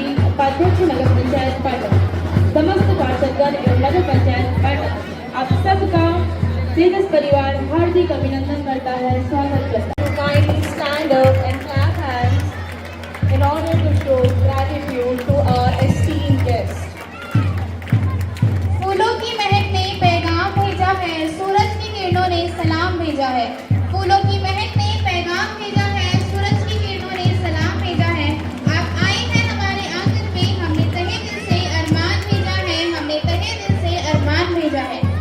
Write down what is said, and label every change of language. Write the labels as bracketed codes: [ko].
[hi] उपाध्यक्ष नगर पंचायत पाटन, समस्त पार्षदगण एवं नगर पंचायत पाटन आप सबका सीधस परिवार हार्दिक अभिनंदन करता है, स्वागत करता है। [en] Kindly stand up and clap hands in order to show gratitude to our esteemed guests. [hi] फूलों की महक ने पैगाम भेजा है, सूरज की किरणों ने सलाम भेजा है। फूलों की महक ने पैगाम भेजा है, सूरज की किरणों ने सलाम भेजा है। आप आए हैं हमारे आंगन में, हमने तहे दिल से अरमान भेजा है, हमने तहे दिल से अरमान भेजा है।